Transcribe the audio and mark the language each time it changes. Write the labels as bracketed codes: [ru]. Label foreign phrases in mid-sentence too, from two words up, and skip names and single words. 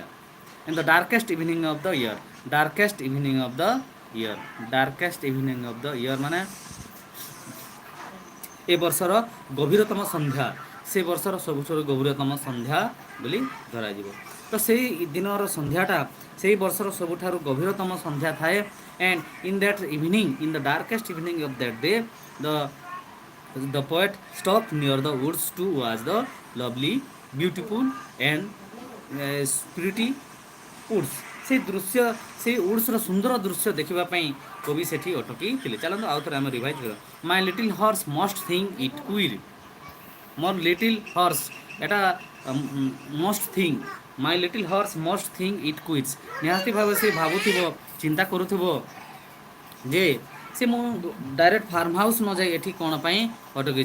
[en] in the darkest evening of the year, darkest evening of the year, darkest evening of the year [or] ମାନେ ଏ ବର୍ଷର ଗଭୀରତମ ସନ୍ଧ୍ୟା, ସେ ବର୍ଷର ସବୁଠାରୁ ଗଭୀରତମ ସନ୍ଧ୍ୟା ବୋଲି ଧରାଯିବ। ତ ସେଇ ଦିନର ସନ୍ଧ୍ୟାଟା ସେଇ ବର୍ଷର ସବୁଠାରୁ ଗଭୀରତମ ସନ୍ଧ୍ୟା ଥାଏ। [en] and in that evening, in the darkest evening of that day, the poet stopped near the woods to watch the lovely, beautiful and pretty woods. [or] ସେଇ ଦୃଶ୍ୟ, ସେଇ ଉଡ୍ସର ସୁନ୍ଦର ଦୃଶ୍ୟ ଦେଖିବା ପାଇଁ କବି ସେଠି ଅଟକିଥିଲେ। ଚାଲନ୍ତୁ ଆଉ ଥରେ ଆମେ ରିଭାଇଜ୍ କରିବା। [en] my little horse must think it quil, ମୋର little horse, এটা must think, my little horse must think it quits, [or] ନିହାତି ଭାବେ ସେ ଭାବୁଥିବ, ଚିନ୍ତା କରୁଥିବ ଯେ ସେ ମୁଁ [en] direct farm house [or] ନ ଯାଇ ଏଠି କ'ଣ ପାଇଁ ଅଟକିଛି।